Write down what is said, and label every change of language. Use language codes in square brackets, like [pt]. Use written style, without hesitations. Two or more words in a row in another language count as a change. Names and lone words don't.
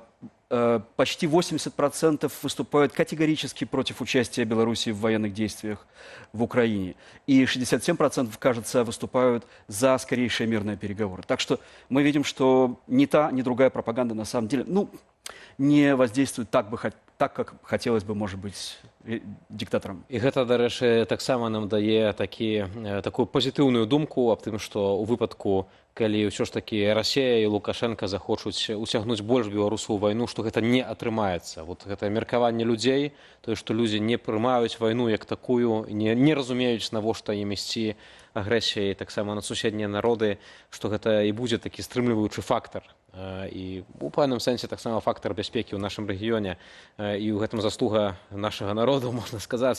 [ru] Почти 80% выступают категорически против участия Беларуси в военных действиях в Украине. И 67%, кажется, выступают за скорейшие мирные переговоры. Так что мы видим, что ни та, ни другая пропаганда на самом деле не воздействует так, как хотелось бы, может быть, диктаторам. [be] І гэта, дарэчы, таксама нам дае такую пазітыўную думку аб тым, што ў выпадку, калі ўсё ж такі Расія і Лукашенко захочуць уцягнуць больш беларусаў у вайну, што гэта не атрымаецца. Вот гэта меркаванне людзей, тое, што людзі не прымаюць вайну як такую, не разумеюць, навошта ім ісці агрэсіяй таксама на суседнія народы, што гэта і будзе такі стрымліваючы фактар І у пэўным сэнсе таксама фактар бяспекі ў нашым рэгіёне і ў гэтым заслуга нашага народу, можна сказаць.